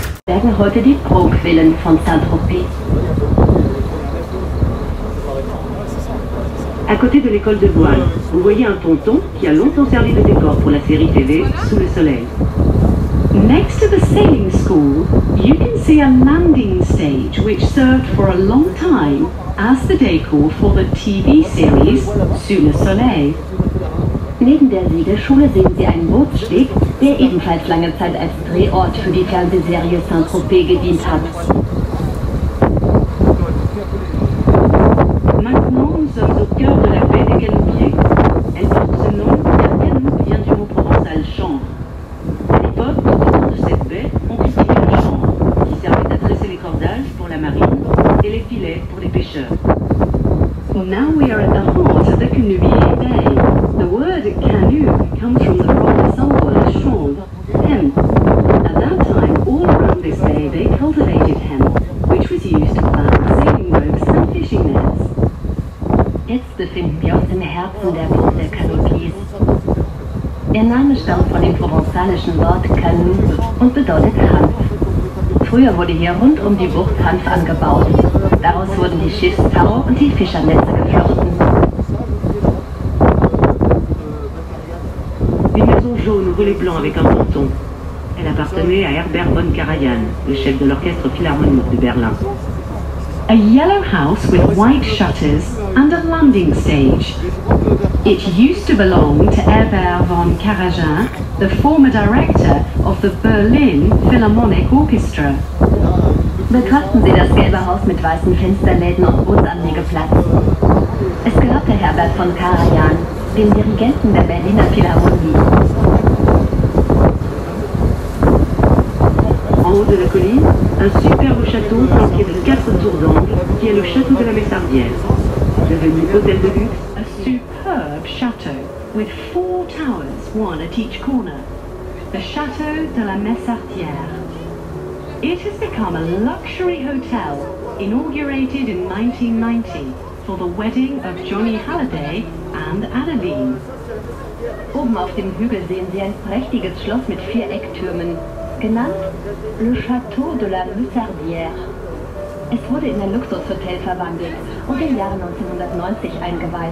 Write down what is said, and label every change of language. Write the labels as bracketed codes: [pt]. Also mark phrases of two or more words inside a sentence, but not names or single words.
[de] bergen heute die Prunkvillen von Saint-Tropez. [fr] À côté de l'école de voile, vous voyez un ponton qui a longtemps servi de décor pour la série TV Sous le soleil. [en] Next to the sailing school, you can see a landing stage which served for a long time as the decor for the TV series Sous le soleil. [de] Neben der Segelschule sehen Sie einen Bootssteg, der ebenfalls lange Zeit als Drehort für die Fernsehserie Saint-Tropez gedient hat. [fr] Maintenant, nous sommes au cœur de la baie des Canoupiers. Elle porte ce nom car Canoop vient du mot provençal chanvre. À l'époque, tout autour de cette baie, on cultivait le chanvre, qui servait à tresser les cordages pour la marine et les filets pour les pêcheurs. [en] Now we are at the heart of the Canoupier Bay. The word canoe comes from the Provençal word chanvre, hemp. At that time, all around this bay they cultivated hemp, which was used to plant sailing ropes and fishing nets. [de] Jetzt befinden wir uns im Herzen der Bucht der Canoupiers. Ihr Name stammt von dem provenzalischen Wort Canoop und bedeutet Hanf. Früher wurde hier rund um die Bucht Hanf angebaut. Daraus wurden die Schiffstau und die Fischernetze geflochten. [fr] Une maison jaune au volet blanc avec un ponton. Elle appartenait à Herbert von Karajan, le chef de l'orchestre philharmonique de Berlin. [en] A yellow house with white shutters and a landing stage. It used to belong to Herbert von Karajan, the former director of the Berlin Philharmonic Orchestra. [de] Betrachten Sie das gelbe Haus mit weißen Fensterläden und Bootsanlegeplatz. Es gehörte Herbert von Karajan, dem Dirigenten der Berliner Philharmonie. [fr] En haut de la colline, un superbe château flanqué de 4 tours d'angle qui est le château de la Messardière. Devenu hôtel de luxe, [en] A superb chateau with 4 towers, one at each corner. The Chateau de la Messardière. It has become a luxury hotel inaugurated in 1990 for the wedding of Johnny Halliday and Adeline. [de] Oben auf dem Hügel sehen Sie ein prächtiges Schloss mit 4 Ecktürmen, genannt Le Château de la Messardière. Es wurde in ein Luxushotel verwandelt und im Jahre 1990 eingeweiht.